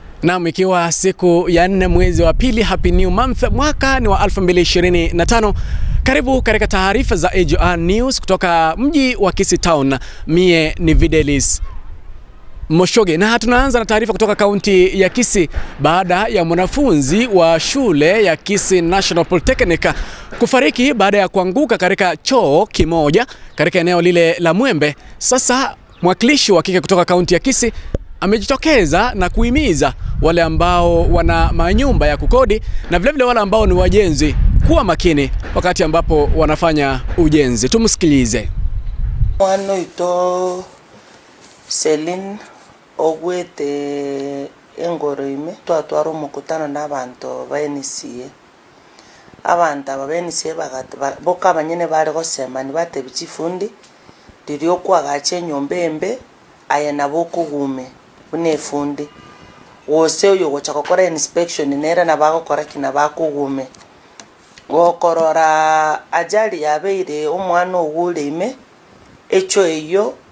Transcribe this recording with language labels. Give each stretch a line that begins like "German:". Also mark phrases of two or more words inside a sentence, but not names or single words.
Swahili: Naam, ikiwa siku ya 4 mwezi wa pili,
English: happy new month,
Swahili: mwaka ni wa 2025. Karibu katika taarifa za AJR News kutoka mji wa Kisii Town. Mie ni Videlis Moshoge, na tunaanza na taarifa kutoka kaunti ya Kisii baada ya mwanafunzi wa shule ya Kisii National Polytechnic kufariki baada ya kuanguka katika choo kimoja katika eneo lile la Mwembe. Sasa mwakilishi wa kike kutoka kaunti ya Kisii amejitokeza na kuhimiza wale ambao wana manyumba ya kukodi na vile vile wale ambao ni wajenzi kuwa makini wakati ambapo wanafanya ujenzi. Tumsikilize.
Gusii: Wano ito Celine ogwete engoroime twatwara omukutano n'abantu baenisie abantu abaenisie boka abanyene bari gosema ni batebi chifundi riri okwagacha enyomba embe aya nabo kugume bune fundi wose uyo gocha gukora inspection nera nabagokora kina bakugume gokorora ajali yabeire omwana ogulime echo eyo